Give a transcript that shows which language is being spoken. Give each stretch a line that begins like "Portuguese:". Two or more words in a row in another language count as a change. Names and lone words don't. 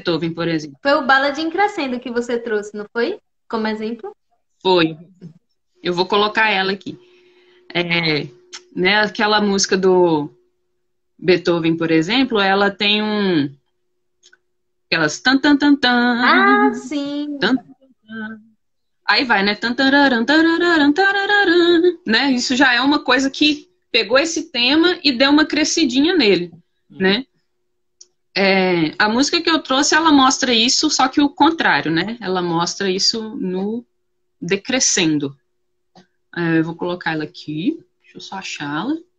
Portuguese: Beethoven, por exemplo. foi o Ballad in Crescendo que você trouxe, não foi? Como exemplo? Foi. Eu vou colocar ela aqui. Né? Aquela música do Beethoven, por exemplo, ela tem aquelas tan tan tan Ah, tan, sim. tan, aí vai, né? Tan, tararam, tarararam, tarararam, né? Isso já é uma coisa que pegou esse tema e deu uma crescidinha nele, né? A música que eu trouxe, ela mostra isso, só que o contrário, né? Ela mostra isso no decrescendo. Eu vou colocar ela aqui, deixa eu só achá-la.